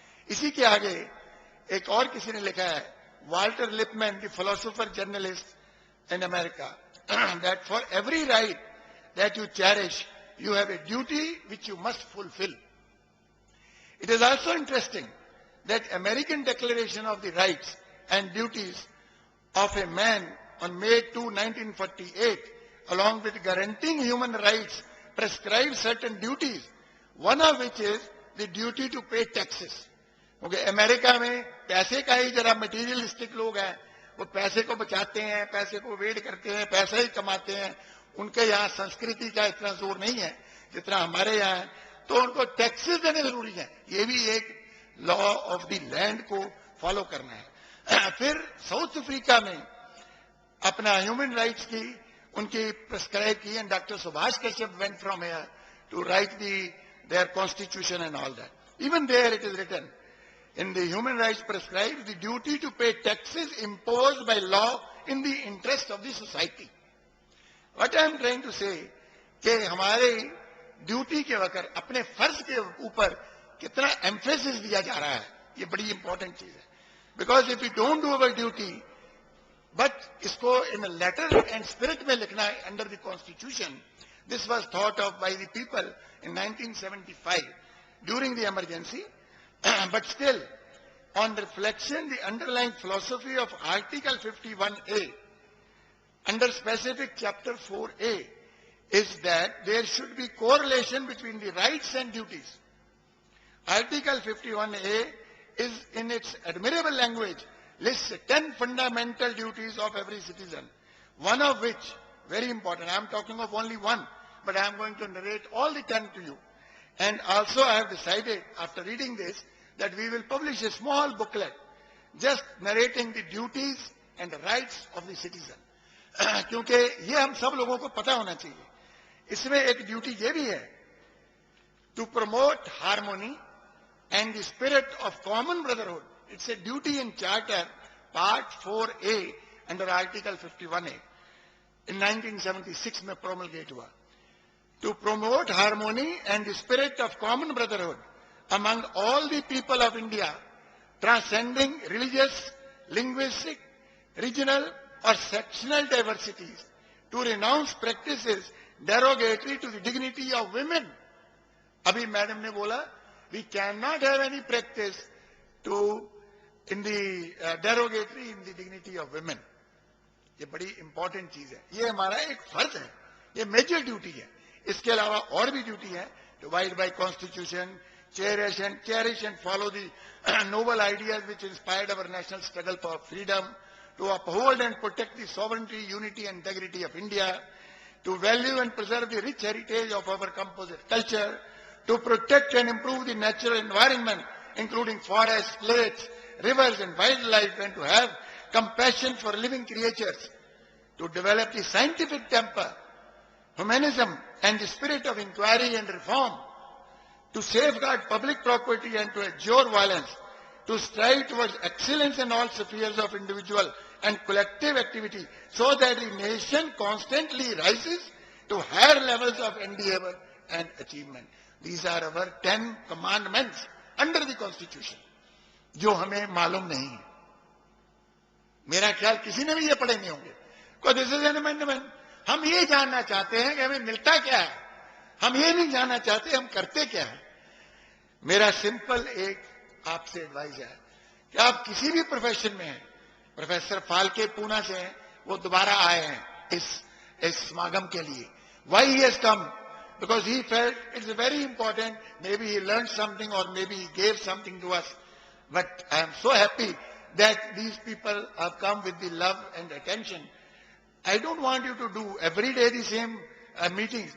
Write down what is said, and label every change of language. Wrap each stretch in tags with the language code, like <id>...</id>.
<hi>इसी के आगे एक और किसी ने लिखा है,</hi> <en>Walter Lippmann, the philosopher journalist in America, that for every right that you cherish you have a duty which you must fulfill. It is also interesting that American Declaration of the Rights and Duties of a Man on May 2, 1948, along with guaranteeing human rights, prescribes certain duties, one of which is the duty to pay taxes.</en> <hi>क्योंकि America में पैसे का ही जरा materialistic लोग हैं, वो पैसे को बचाते हैं, पैसे को वेट करते हैं, पैसा ही कमाते हैं. उनके यहाँ संस्कृति का इतना जोर नहीं है जितना हमारे यहाँ है, तो उनको टैक्सेस देने जरूरी है. ये भी एक लॉ ऑफ द लैंड को फॉलो करना है. फिर साउथ अफ्रीका में अपना ह्यूमन राइट्स की उनकी प्रिस्क्राइब की,</hi> <en>And doctor Subhash Kashyap went from here to write their constitution and all that. Even there it is written in the human rights prescribed the duty to pay taxes imposed by law in the interest of the society. What I am trying to say</en> <hi>कि हमारे duty के वक्त अपने फर्ज के ऊपर कितना emphasis दिया जा रहा है, ये बड़ी इंपॉर्टेंट चीज है.</hi> <en>Because if you don't do our duty, but इसको in letter and spirit में लिखना है under the constitution. This was thought of by the people in 1975 during the Emergency. But still, on reflection, the underlying philosophy of Article 51A, under specific Chapter 4A, is that there should be correlation between the rights and duties. Article 51A is, in its admirable language, lists 10 fundamental duties of every citizen, one of which, very important, I am talking of only one, but I am going to narrate all the 10 to you. And also I have decided, after reading this, that we will publish a small booklet just narrating the duties and the rights of the citizen.</en> <hi>क्योंकि ये हम सब लोगों को पता होना चाहिए. इसमें एक ड्यूटी ये भी है,</hi> <en>to promote harmony and the spirit of common brotherhood. It's a duty in Charter, Part 4A, under Article 51A. In 1976 में promulgate हुआ. To promote harmony and the spirit of common brotherhood among all the people of India, transcending religious, linguistic, regional or sectional diversities, to renounce practices derogatory to the dignity of women.</en> <hi>Abhi madam ne bola,</hi> <en>we cannot have any practice in the derogatory in the dignity of women.</en> <hi>ये बड़ी important चीज है, ये हमारा एक फर्ज है, ये मेजर ड्यूटी है. इसके अलावा और भी ड्यूटी है,</hi> <en>to abide by constitution, cherish and follow the noble ideas which inspired our national struggle for freedom, to uphold and protect the sovereignty, unity and integrity of India, to value and preserve the rich heritage of our composite culture, to protect and improve the natural environment, including forests, lakes, rivers and wildlife, and to have compassion for living creatures, to develop the scientific temper, humanism and the spirit of inquiry and reform, to safeguard public property and to abjure violence, to strive towards excellence in all spheres of individual and collective activity, so that the nation constantly rises to higher levels of endeavor and achievement. These are our 10 commandments under the Constitution,</en> <hi>जो हमें मालूम नहीं है. मेरा ख्याल किसी ने भी ये पढ़े नहीं होंगे.</hi> <en>Because this is an amendment.</en> <hi>हम ये जानना चाहते हैं कि हमें मिलता क्या है, हम ये नहीं जानना चाहते हम करते क्या है. मेरा सिंपल एक आपसे एडवाइस है कि आप किसी भी प्रोफेशन में हैं, प्रोफेसर फाल्के पूना से हैं, वो दोबारा आए हैं इस समागम के लिए.</hi> <en>Why he has come? Because he felt it's very important. Maybe he learned something or maybe he gave something to us. But I am so happy that these people have come with the love and attention. I don't want you to do every day the same meetings.</en>